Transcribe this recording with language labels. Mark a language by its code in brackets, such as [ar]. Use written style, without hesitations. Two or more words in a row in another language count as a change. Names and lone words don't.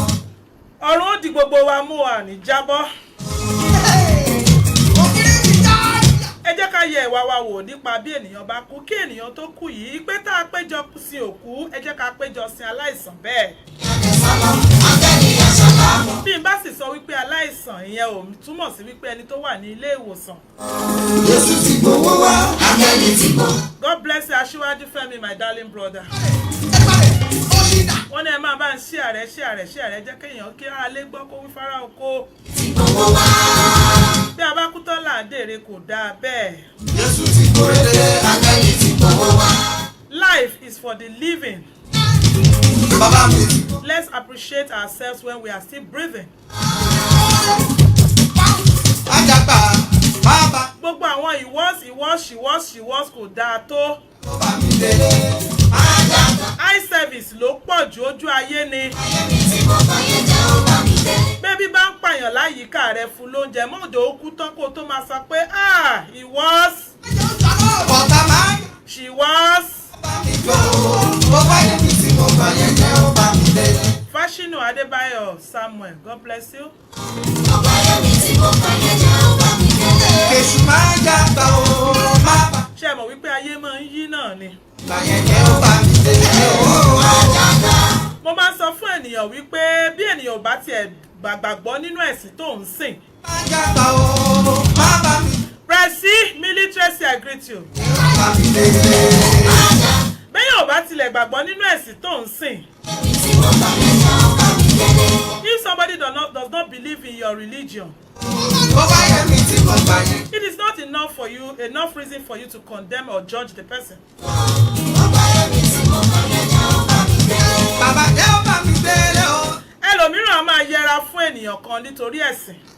[yo] Ọ̀run ó di gbogbo wa mú wa ní jábọ́. Ẹ jẹ́ ká yẹ ìwà wa wò nípa bí ènìyàn bá kú kí ènìyàn tó kú yìí pé tá a péjọ sin òkú ẹ jẹ́ ká péjọ sin aláìsàn bẹ́ẹ̀. Bí n bá sì sọ wípé aláìsàn ìyẹn ò túmọ̀ sí wípé ẹni tó wà ní ilé ìwòsàn. Jésù ti gbowó wá, Áńgẹ́lì ti gbọ́. [en] God bless you, [yo] Aṣíwájú Fẹ́mi, [en] my darling brother. [yo] Wọ́n ní ẹ máa bá ń ṣí ààrẹ jẹ́ kéèyàn kí ara lé gbọ́ kó wí fara oko. Bí a bá kú tán là ń dèrè kò dáa bẹ́ẹ̀. Jésù ti gbòòrè, Áńgẹ́lì ti gbowó wá. [en] Life is for the living. [yo] Bàbá mi. [en] Let's appreciate ourselves when we are still breathing. [yo] Àjàgbá, bàbá. Gbogbo àwọn ìwọ́s kò dáa tó. Bàbá mi délé. Àjàgbá. [en] Eye service [yo] ló pọ̀ ju ojú ayé ni. Bébí bá ń pààyàn láyìíká rẹ̀ fún lóúnjẹ mọ́jọ́ ó kú tán kó tó máa sọ pé [en] he was. [yo] Bọ̀dá máa ń. [en] She was. Fashinu Adebayo Samuel, God bless you. [yo] Ṣé ẹ mọ̀ wípé ayé máa ń yí náà ni? Mo máa ń sọ fún ènìyàn wípé bí ènìyàn ò bá tiẹ̀ gbàgbọ́ nínú ẹ̀sìn tó ń sìn. [en] Pressy military I greet you. [yo] Bẹ́ẹ̀ ò bá tilẹ̀ gbàgbọ́ nínú ẹ̀sìn tó ń sìn. [en] If somebody does not believe in your religion, it is not enough reason for you to condemn or judge the person. [yo] Ẹlòmíràn máa yẹra fún ènìyàn kan nítorí ẹ̀sìn.